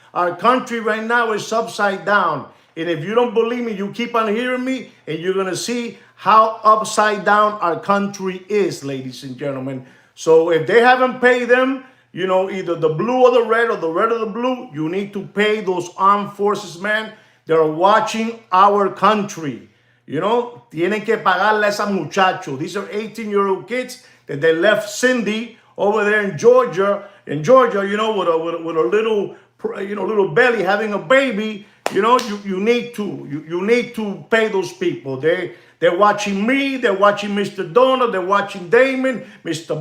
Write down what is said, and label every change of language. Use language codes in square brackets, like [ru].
[en] Our country right now is upside down. And if you don't believe me, you keep on hearing me and you're going to see how upside down our country is, ladies and gentlemen. So if they haven't paid them, either the blue or the red or the blue, you need to pay those armed forces, man. They're watching our country. [es] Tienen que pagarle a esos muchachos. [en] These are 18-year-old kids that they left Cindy over there in Georgia, with a little belly having a baby. You need to pay those people. They're watching me. They're watching Mr. Donald. They're watching Damon, Mr.